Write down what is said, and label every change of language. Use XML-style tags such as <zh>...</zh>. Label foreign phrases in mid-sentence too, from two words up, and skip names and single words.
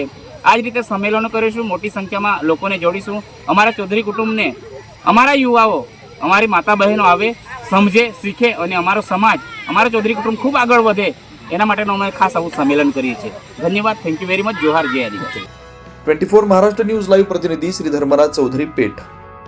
<gu>આ જ રીતે સંમેલનો કરીશું, મોટી સંખ્યામાં લોકોને જોડીશું। અમારા ચૌધરી કુટુંબને અમારા યુવાઓ, અમારી માતા બહેનો આવે, સમજે, શીખે અને અમારો સમાજ, અમારા ચૌધરી કુટુંબ ખૂબ આગળ વધે એના માટેનું અમે ખાસ આવું સંમેલન કરીએ છીએ। ધન્યવાદ,</gu> <en>thank you very much.</en> <gu>જોહાર, જય આદિવાસી।</gu> <mr>24 महाराष्ट्र न्यूज लाइव प्रतिनिधी श्री धर्मराज चौधरी पेठ।</mr>